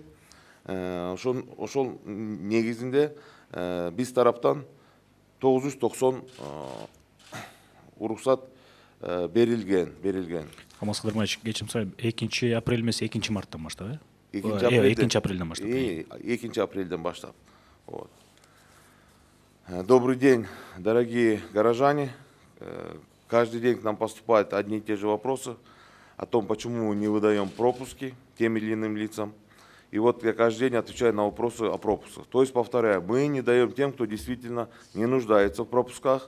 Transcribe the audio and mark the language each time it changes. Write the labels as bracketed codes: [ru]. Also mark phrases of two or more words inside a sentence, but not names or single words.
[ky] Ошол негизинде биз тараптан 990 уруксат берилген. Алмаз Кыдырмаевич, кечирим сурайм, 2 апрель эмес, 2 марттан баштап, 2 апрелден баштап. 2 апрелден баштап. [ru] Добрый день, дорогие горожане. Каждый день к нам поступают одни и те же вопросы о том, почему мы не выдаем пропуски тем или иным лицам. И вот я каждый день отвечаю на вопросы о пропусках. То есть, повторяю, мы не даем тем, кто действительно не нуждается в пропусках.